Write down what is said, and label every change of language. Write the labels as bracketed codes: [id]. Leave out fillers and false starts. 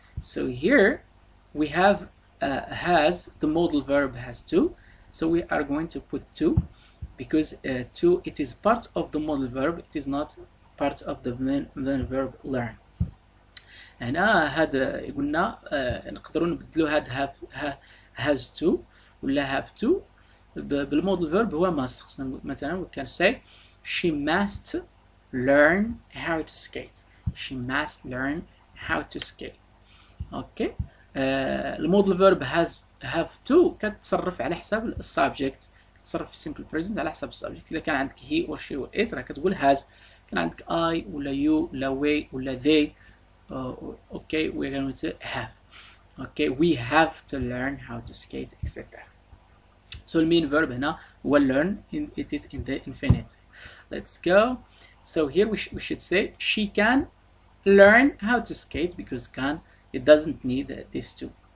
[en] So here we have has, the modal verb has to, so we are going to put to because to, it is part of the modal verb, it is not part of the main verb learn. [ar] هنا هذا قلنا نقدروا نبدلوا هاد has to ولا have to بالمودل verb هو must. خصنا مثلا [en] we can say she must learn how to skate. She must learn how to skate. [ar] اوكي، المودل verb have to كتصرف على حساب السبجكت، كتصرف في simple present على حساب السبجكت. اذا كان عندك [en] he or she or it [ar] راه كتقول has. كان عندك I ولا you ولا we ولا they. [en] Okay, we're going to have. Okay, we have to learn how to skate, etc. So the main verb هنا هو learn, it is in the infinitive. Let's go. So here we should say she can learn how to skate because can, it doesn't need this to.